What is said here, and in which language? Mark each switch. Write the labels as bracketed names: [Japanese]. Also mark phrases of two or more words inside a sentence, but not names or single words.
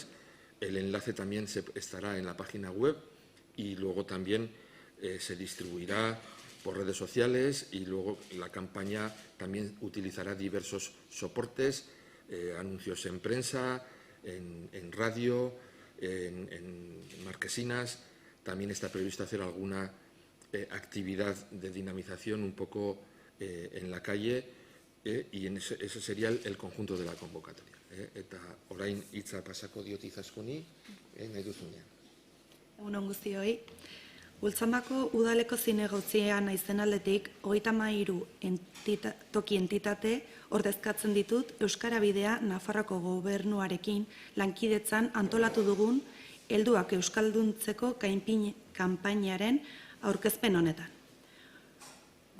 [Spanish] El enlace también estará en la página web y luego también se distribuirá por redes sociales y luego la campaña también utilizará diversos soportes, anuncios en prensa, en radio, en marquesinas. También está previsto hacer alguna actividad de dinamización un poco en la calle y ese sería el conjunto de la convocatoria. [Basque] Eta orain hitza pasako diot Izaskuni, nahi duzunean. Egun on guztioi. Ultzamako udaleko zinegotzian naizen aldetik 33 toki entitate ordezkatzen ditut Euskara Bidea Nafarroako Gobernuarekin lankidetzan antolatu dugun helduak euskalduntzeko kanpainaren aurkezpen honetan.